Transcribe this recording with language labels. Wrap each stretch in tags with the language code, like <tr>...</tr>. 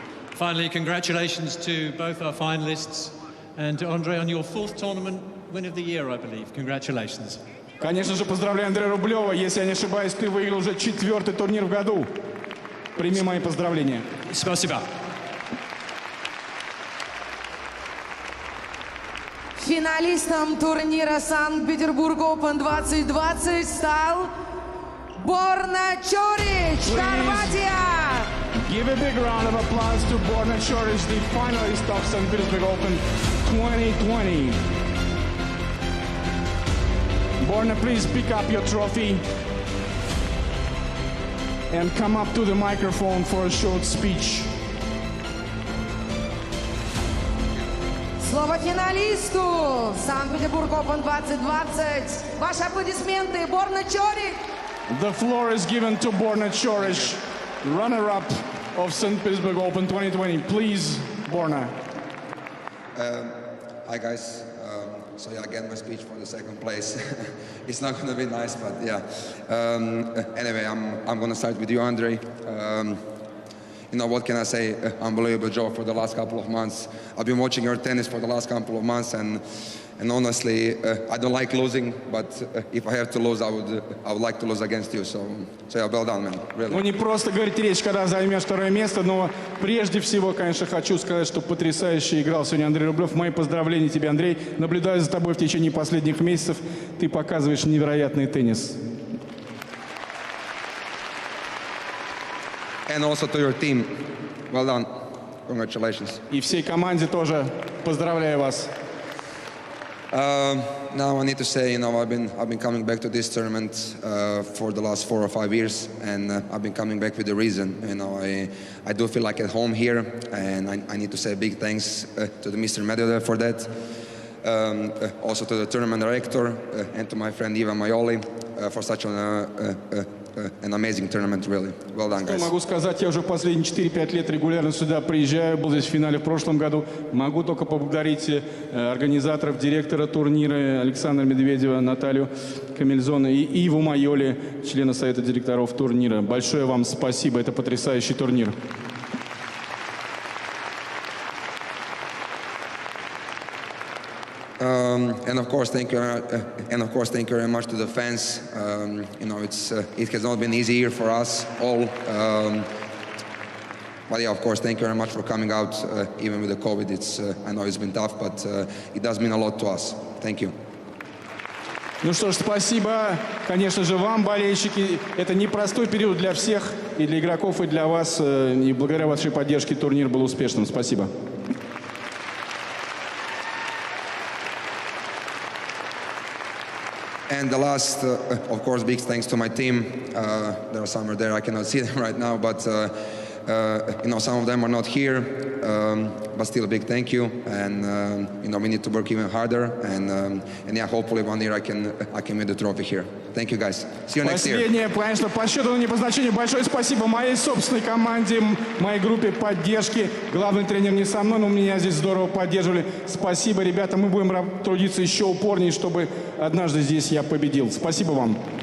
<en>Finally, congratulations to both our finalists and to Andrey on your fourth tournament win of the year, I believe. Congratulations.</en> <ru>Конечно же, поздравляю Андрея Рублева. Если я не ошибаюсь, ты выиграл уже 4-й турнир в году. Прими мои поздравления. Спасибо. Финалистом турнира Санкт-Петербург Open 2020 стал Borna Coric, Хорватия.</ru> <en>Give a big round of applause to Borna Coric, the finalist of St. Petersburg Open 2020. Borna, please pick up your trophy and come up to the microphone for a short speech.</en> <ru>Слово финалисту Санкт-Петербург Open 2020. Ваши аплодисменты, Borna Coric.</ru> <en>The floor is given to Borna Coric, runner-up of St. Petersburg Open 2020. Please, Borna. Hi guys. So yeah, again my speech for the second place. It's not going to be nice, but yeah. Anyway, I'm going to start with you, Andrey. You know, what can I say? Unbelievable job for the last couple of months. I've been watching your tennis for the last couple of months, and honestly, I don't like losing, but if I have to lose, I would like to lose against you. So yeah, well done, man. Really.</en> <ru>Ну, не просто говорить речь, когда займешь второе место, но прежде всего, конечно, хочу сказать, что потрясающе играл сегодня Андрей Рублев. Мои поздравления тебе, Андрей. Наблюдаю за тобой в течение последних месяцев. Ты показываешь невероятный теннис.</ru> <en>And also to your team, well done. Congratulations.</en> <ru>И всей команде тоже поздравляю вас.</ru> <en>Now I need to say, you know, I've been coming back to this tournament for the last 4 or 5 years, and I've been coming back with a reason. You know, I do feel like at home here, and I need to say big thanks to the Mr. Medvedev for that. Also to the tournament director and to my friend Ivan Maioli for such an amazing tournament, really. Well done, guys.</en> <ru>Что могу сказать, я уже последние 4-5 лет регулярно сюда приезжаю, был здесь в финале в прошлом году. Могу только поблагодарить организаторов, директора турнира Александра Медведева, Наталью Камильзона и Иву Майоли, члена совета директоров турнира. Большое вам спасибо, это потрясающий турнир.</ru> <en>And of course, thank you very much to the fans. You know, it has not been easy here for us all. But yeah, of course, thank you very much for coming out. Even with the COVID, I know it's been tough, but it does mean a lot to us. Thank you.</en> <ru>Ну что ж, спасибо, конечно же, вам, болельщики. Это непростой период для всех, и для игроков, и для вас. И благодаря вашей поддержке турнир был успешным. Спасибо.</ru> <en>And the last, of course, big thanks to my team. There are some there, I cannot see them right now, but you know, some of them are not here, but still a big thank you. And you know, we need to work even harder. And yeah, hopefully one year I can win the trophy here. Thank you, guys. See you next year.</en> <ru>Последнее, конечно, по счету, но не по значению. Большое спасибо моей собственной команде, моей группе поддержки. Главный тренер не со мной, но меня здесь здорово поддерживали. Спасибо, ребята. Мы будем трудиться еще упорнее, чтобы однажды здесь я победил. Спасибо вам.</ru>